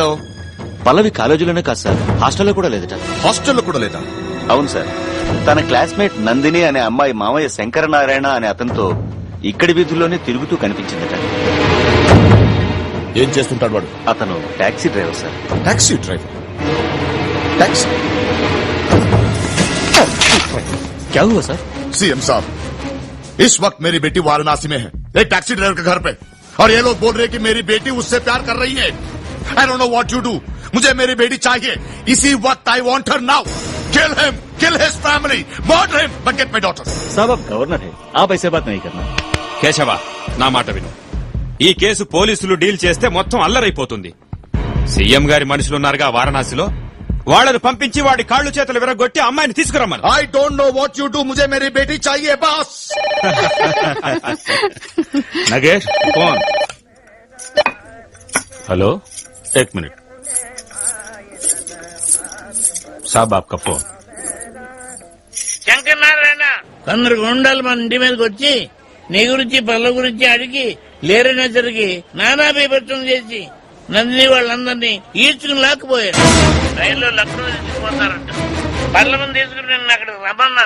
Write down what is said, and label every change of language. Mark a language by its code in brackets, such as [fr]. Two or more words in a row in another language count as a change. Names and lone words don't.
[te] పల్లవి కాలేజీలోనే కాదు సార్, హాస్టల్లో కూడా లేదట. హాస్టల్లో కూడా లేదా? అవును సార్, తన క్లాస్మేట్ నందిని అనే అమ్మాయి మామయ్య శంకరనారాయణ అనే అతనితో ఇక్కడి వీధుల్లోనే తిరుగుతూ కనిపించిందట. ఏం చేస్తుంటాడు వాడు? అతను [en] taxi driver [te] సార్. [en] Taxi driver? [hi] टैक्सी क्या हुआ सर? सीएम साहब, इस वक्त मेरी बेटी वाराणसी में है, एक [en] taxi driver [hi] के घर पे, और ये लोग बोल रहे हैं कि मेरी बेटी उससे प्यार कर रही है. [en] I don't know what you do. [hi] मुझे मेरी बेटी चाहिए इसी वक्त. [en] I want her now. Kill him, kill his family, murder him, but get my daughter. [hi] साहब आप गवर्नर है, आप ऐसे बात नहीं करना. [te] కేశవ, నా మాట విను. ఈ కేసు పోలీసులు డీల్ చేస్తే మొత్తం అల్లరైపోతుంది. సీఎం గారి మనుషులున్నారుగా వారణాసిలో, వాళ్ళను పంపించి వాడి కాళ్ళు చేతులు విరగొట్టి అమ్మాయిని తీసుకురమ్మను. [en] I don't know what you do. [hi] ముझे मेरी बेटी चाहिए बस. नगेश फोन. हेलो, 1 मिनट साहब, आपका फोन. [te] శంకర్ నారాయణ, కొందరు గుండాలు మన ఇంటి మీదకి వచ్చి నీ గురించి పళ్ళ గురించి అడిగి లేరనేసరికి నానా బీభత్సం చేసి నందిని వాళ్ళందరినీ ఈడ్చుకుని లాక్కుపోయారు. రైల్లో లక్నో తీసుకుపోతారంట. పళ్ళ మంది తీసుకుని నిన్న అక్కడికి రమ్మన్నారు.